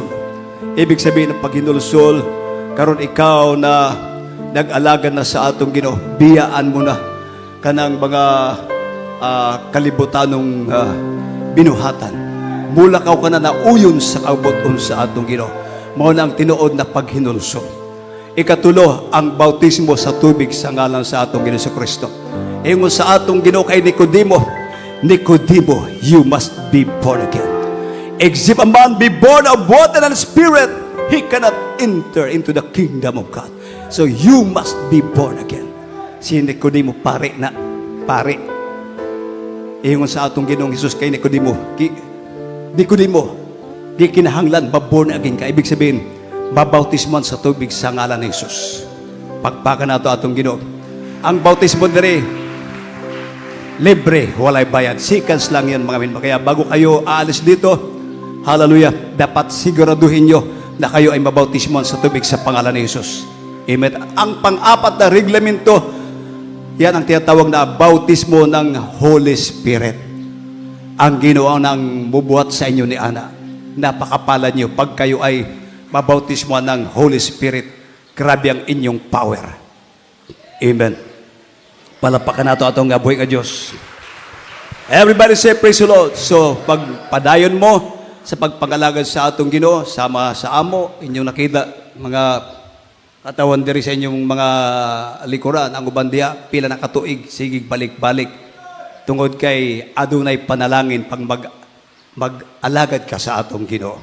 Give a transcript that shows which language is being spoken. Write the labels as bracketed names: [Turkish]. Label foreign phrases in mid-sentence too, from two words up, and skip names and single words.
[Filipino] Ibig sabihin ng [Cebuano] paghinulsol, karon ikaw na nag-alaga na sa atong Ginoo, biyaan mo na kanang mga kalibutanong binuhatan. Mulakaw ka na nauyon sa kabuton sa atong Ginoo. Mao na ang tinuod na paghinulsol. Ikatulo, ang bautismo sa tubig sa ngalan sa atong Ginoong Kristo. Ingon sa atong Ginoo kay Nicodemo, Nicodemo, [English] you must be born again. Except a man be born of water and spirit, he cannot enter into the kingdom of God. So you must be born again. [Cebuano] Si Nicodemo, pare na, pare. Ingon sa atong Ginoong Hesus kay Nicodemo, Nicodemo, di kinahanglan, ba- [English] born again [Cebuano] ka. [Filipino] Ibig sabihin, babautisman sa tubig sa ngalan ni Jesus. [Cebuano] Pagpakan nato atong Ginoo. Ang bautismo diri, libre, walay bayad. [Filipino] Seconds lang yan, mga minma. Kaya bago kayo aalis dito, hallelujah, dapat siguraduhin nyo na kayo ay mabautisman sa tubig sa pangalan ni Jesus. Amen. Ang pang-4 na reglamento, yan ang tinatawag na bautismo ng [English] Holy Spirit. [Cebuano] Ang Ginoo nang bubuhat sa inyo ni Ana. [Filipino] Napakapala niyo pag kayo ay mabautismo ng [English] Holy Spirit. [Filipino] Grabe ang inyong power. Amen. [Cebuano] Palapakan nato atong buhay nga Diyos. [English] Everybody say praise the Lord. [Cebuano] So, pagpadayon mo sa pagpangalagad sa atong Ginoo, sama sa amo, inyong nakita, mga katawan diri sa inyong mga likuran, ang uban diha, pila na katuig, sigig balik-balik. Tungod kay adunay panalangin pang mag-alagad ka sa atong Ginoo.